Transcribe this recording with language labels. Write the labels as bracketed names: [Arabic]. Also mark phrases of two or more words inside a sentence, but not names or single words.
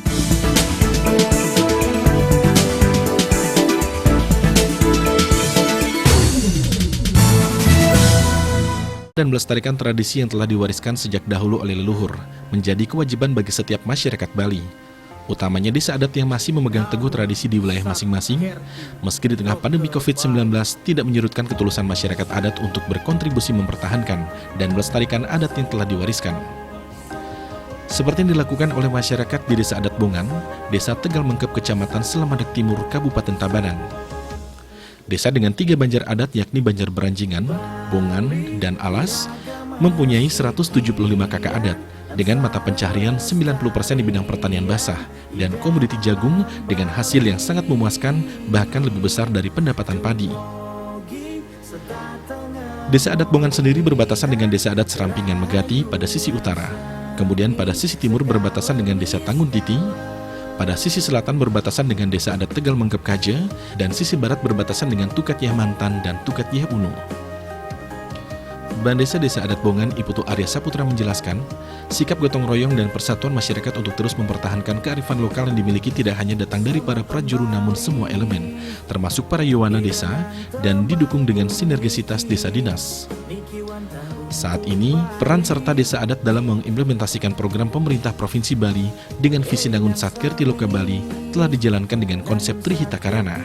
[Indonesian] Dan melestarikan tradisi yang telah diwariskan sejak dahulu oleh leluhur menjadi kewajiban bagi setiap masyarakat Bali. Utamanya desa adat yang masih memegang teguh tradisi di wilayah masing-masing, meski di tengah pandemi COVID-19 tidak menyurutkan ketulusan masyarakat adat untuk berkontribusi mempertahankan dan melestarikan adat yang telah diwariskan. Seperti yang dilakukan oleh masyarakat di Desa Adat Bongan, Desa Tegal Mengkep, Kecamatan Selamadak Timur, Kabupaten Tabanan. Desa dengan 3 banjar adat yakni Banjar Beranjingan, Bongan, dan Alas mempunyai 175 kakak adat dengan mata pencaharian 90% di bidang pertanian basah dan komoditi jagung dengan hasil yang sangat memuaskan, bahkan lebih besar dari pendapatan padi. Desa adat Bongan sendiri berbatasan dengan Desa adat Serampingan Megati pada sisi utara, kemudian pada sisi timur berbatasan dengan Desa Tanggun Titi, pada sisi selatan berbatasan dengan Desa adat Tegal Mengkep Kaja, dan sisi barat berbatasan dengan Tukat Yah Mantan dan Tukat Yah Uno. Bandesa Desa Adat Bongan Iputu Arya Saputra menjelaskan, sikap gotong royong dan persatuan masyarakat untuk terus mempertahankan kearifan lokal yang dimiliki tidak hanya datang dari para prajuru namun semua elemen, termasuk para yowana desa, dan didukung dengan sinergisitas desa dinas. Saat ini, peran serta desa adat dalam mengimplementasikan program pemerintah Provinsi Bali dengan visi Nangun Satkerti Loka Bali telah dijalankan dengan konsep Trihita Karana.